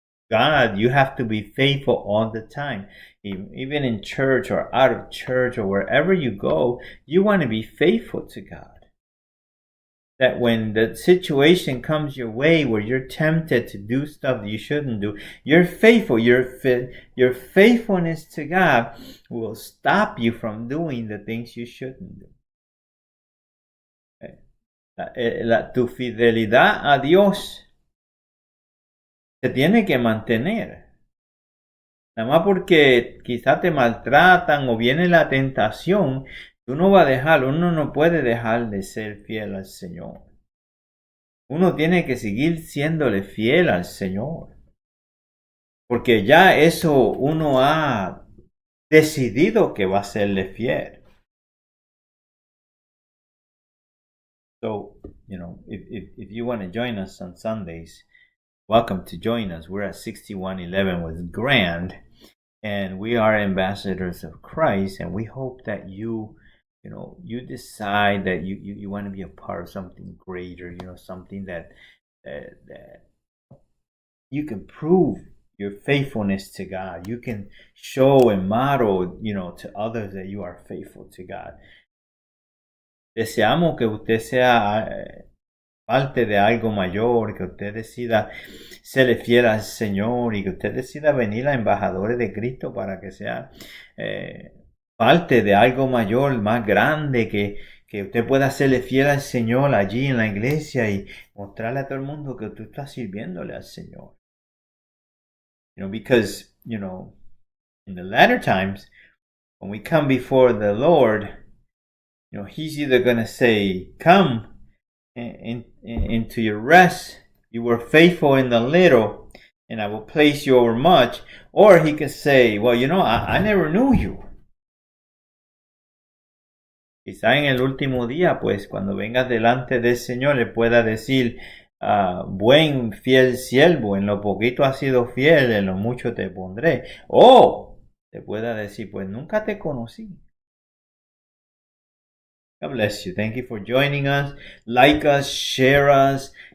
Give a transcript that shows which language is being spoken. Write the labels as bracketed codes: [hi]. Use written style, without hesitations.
[en] God, you have to be faithful all the time. Even in church or out of church or wherever you go, you want to be faithful to God. That when the situation comes your way where you're tempted to do stuff that you shouldn't do, you're faithful. Your faithfulness to God will stop you from doing the things you shouldn't do. [es] Tu fidelidad a Dios se tiene que mantener. Nada más porque quizá te maltratan o viene la tentación, uno no puede dejar de ser fiel al Señor. Uno tiene que seguir siéndole fiel al Señor. Porque ya eso uno ha decidido que va a serle fiel. [en] So, if you want to join us on Sundays, welcome to join us. We're at 6111 with Grand, and we are ambassadors of Christ, and we hope that you decide that you want to be a part of something greater, something that you can prove your faithfulness to God. You can show and model, to others that you are faithful to God. [es] Deseamos que usted sea parte de algo mayor, que usted decida serle fiel al Señor y que usted decida venir a embajadores de Cristo para que sea parte de algo mayor, más grande, que usted pueda serle fiel al Señor allí en la iglesia y mostrarle a todo el mundo que tú estás sirviéndole al Señor. [en] Because, in the latter times, when we come before the Lord, He's either going to say, come into your rest. You were faithful in the little, and I will place you over much. Or He could say, well, I never knew you. [es] Quizá en el último día, pues, cuando vengas delante del Señor, le pueda decir, buen, fiel siervo, en lo poquito has sido fiel, en lo mucho te pondré. O te pueda decir, pues, nunca te conocí. [en] God bless you. Thank you for joining us. Like us, share us.